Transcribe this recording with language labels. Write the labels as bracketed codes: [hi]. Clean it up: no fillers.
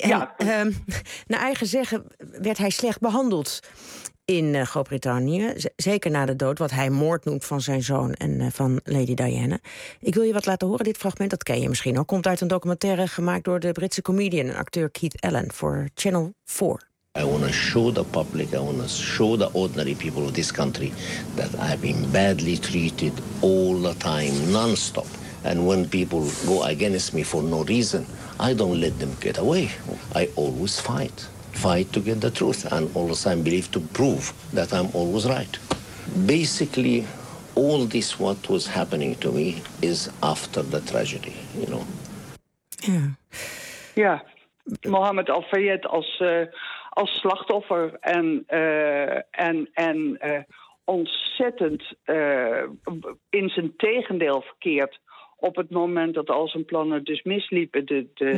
[nl] en, naar eigen zeggen werd hij slecht behandeld in Groot-Brittannië, zeker na de dood, wat hij moord noemt van zijn zoon en van Lady Diana. Ik wil je wat laten horen, dit fragment, dat ken je misschien al, komt uit een documentaire gemaakt door de Britse comedian en acteur Keith Allen voor Channel 4. [en] I want to show the public, I want to show the ordinary people of this country that I've been badly treated all the time, non-stop. And when people go against me for no reason, I don't let them get away. I always fight. Fight to get the truth, and all the time believe to prove that I'm always right. Basically, all this what was happening to me is after the tragedy, you know. Yeah. [nl] Mohammed Al-Fayed als als slachtoffer en ontzettend in zijn tegendeel verkeerd op het moment dat al zijn plannen dus misliepen.